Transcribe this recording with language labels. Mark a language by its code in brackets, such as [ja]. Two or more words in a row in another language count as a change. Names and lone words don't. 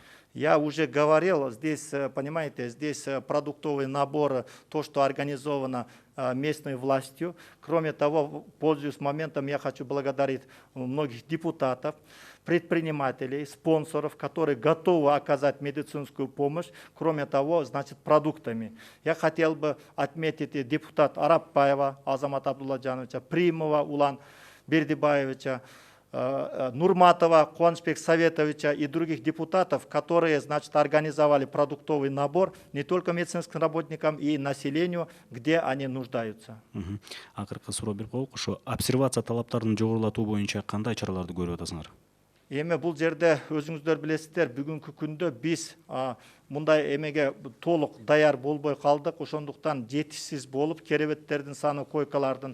[ru] Я уже говорил, здесь, понимаете, здесь продуктовый набор, то, что организовано местной властью. Кроме того, пользуясь моментом, я хочу благодарить многих депутатов, предпринимателей, спонсоров, которые готовы оказать медицинскую помощь, кроме того, значит, продуктами. Я хотел бы отметить депутат Арапбаева Азамата Абдулладжановича, Примова Улан Бердибаевича, Нурматова Куанышбек Советовича и других депутатов, которые, значит, организовали продуктовый набор не только медицинским работникам и населению, где они нуждаются. [ky] Акыркы суроо берип коелук, ошо обсервация талаптарын жогорулатуу боюнча кандай чараларды көрүп атасыңар? Эми бул жерде өзүңүздөр билесиздер, бүгүнкү күндө биз мындай эмеге толук даяр болбой калдык. Ошондуктан жетишсиз болуп, керебеттердин саны, койкалардын.